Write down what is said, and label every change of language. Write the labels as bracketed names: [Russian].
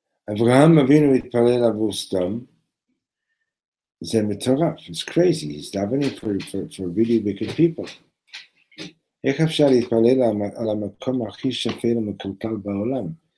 [Hebrew] Avraham Avinu התפלל עבור סדום. זה מטורף. [English] It's crazy. He's davening for really wicked people. [Hebrew] איך אפשר להתפלל על המקום הכי שפל ומקולקל בעולם?